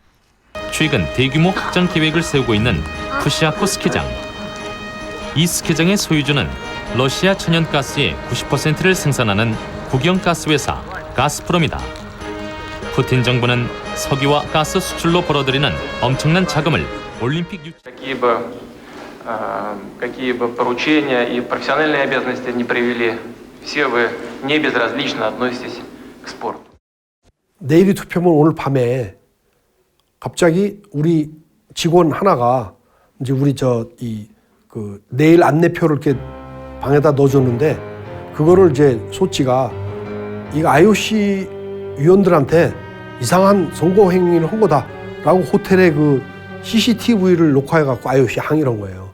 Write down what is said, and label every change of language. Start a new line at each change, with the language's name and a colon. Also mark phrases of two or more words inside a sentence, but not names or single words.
Korean: 최근 대규모 확장 계획을 세우고 있는 푸시아코 스키장. 이 스키장의 소유주는 러시아 천연가스의 90%를 생산하는 국영가스 회사 가스프롬이다. 푸틴 정부는 석유와 가스 수출로 벌어들이는 엄청난 자금을 올림픽 유치...
Russian: Какие бы поручения и профессиональные обязанности не привели все вы не безразлично относитесь к спорту.
Korean: 내일이 투표면 오늘 밤에 갑자기 우리 직원 하나가 이제 우리 그 내일 안내표를 이렇게 방에다 넣어줬는데 그거를 이제 소치가 이거 IOC 위원들한테 이상한 선거 행위를 한 거다라고 호텔에 그 CCTV를 녹화해갖고 IOC 항의를 한 거예요.